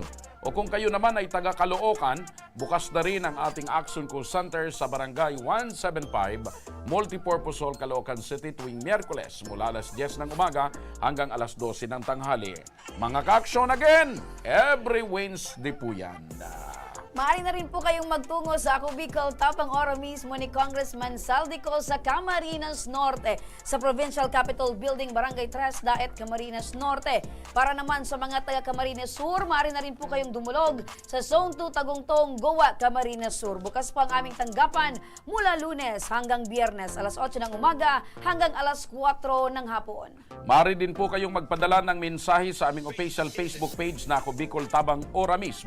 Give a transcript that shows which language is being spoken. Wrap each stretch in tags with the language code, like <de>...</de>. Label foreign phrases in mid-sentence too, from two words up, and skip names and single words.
<tl>O kung kayo naman ay taga Caloocan, bukas na rin ang ating Action Co Center sa Barangay 175, Multipurpose Hall, Caloocan City tuwing Miyerkules mula alas 10 ng umaga hanggang alas 12 ng tanghali. Mga ka-action</tl> <en>again, every Wednesday</en> <tl>po yan. Maaari na rin po kayong magtungo sa Ako Bicol, tapang ora mismo ni Congressman Saldico sa Camarines Norte, sa Provincial Capitol Building, Barangay Tres Daet, Camarines Norte. Para naman sa mga taga Camarines Sur, maaari na rin po kayong dumulog sa Zone 2 Tagungtong, Goa, Camarines Sur. Bukas po ang aming tanggapan mula Lunes hanggang Biyernes, alas 8 ng umaga hanggang alas 4 ng hapon. Maaari din po kayong magpadala ng mensahe sa aming</tl> <en>official Facebook page</en> <tl>na Ako Bicol Tabang Ora mismo.</tl>